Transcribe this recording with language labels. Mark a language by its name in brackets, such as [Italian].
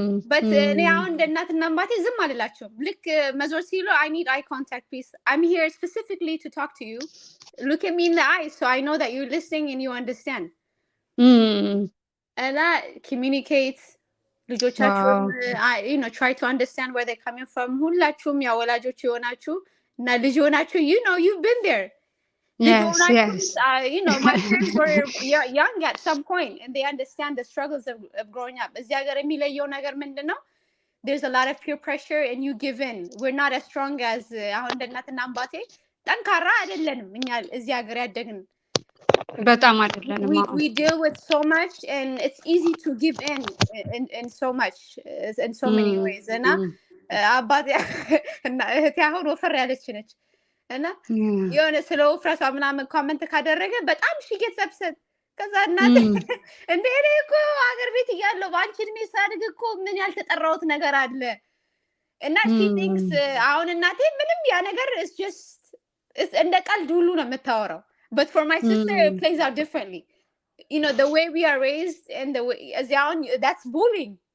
[Amharic] But እኔ አሁን እንደ እናትና አባቴ ዝም አልላቸውም። ልክ መዞር ሲሉ [English] I need eye contact please. I'm here specifically to talk to you. Look at me in the eyes so I know that you're listening and you understand. And that communicates [Amharic] ልጆቻችሁን [English] you know try to understand where they're coming from. [Amharic] ሁላችሁም ያው ወላጆች የሆናችሁ እና ልጅ የሆናችሁ [English] you know you've been there. Yes. You know, my parents were young at some point, and they understand the struggles of growing up. [Amharic] እዚህ ሀገር የሚለየው ነገር ምንድን ነው? [English] There's a lot of peer pressure, and you give in. We're not as strong as [Amharic] አሁን እንደ እናትና አባቴ ጠንካራ አይደለንም እኛ እዚህ ሀገር ያደግን በጣም አይደለንም። [English] we deal with so much, and it's easy to give in so much, in so many ways. [Amharic] እና አባቴ እና እህቴ አሁን ወፈር ያለች ነች እና የሆነ ስለ ውፍረቷ ምናምን ኮሜንት ካደረገ በጣም [English] she gets upset. [Amharic] ከዛ እናቴ እንደ እኔ እኮ ሀገር ቤት እያለሁ በአንቺ እድሜ ሳድግ እኮ ምን ያልተጠራሁት ነገር አለ እና [English] she thinks [Amharic] አሁን እናቴ ምንም ያ ነገር [English] is just [Amharic] እንደ ቀልድ ሁሉ ነው የምታወራው. [English] But for my sister, it plays out differently. You know, the way we are raised and the way, that's bullying.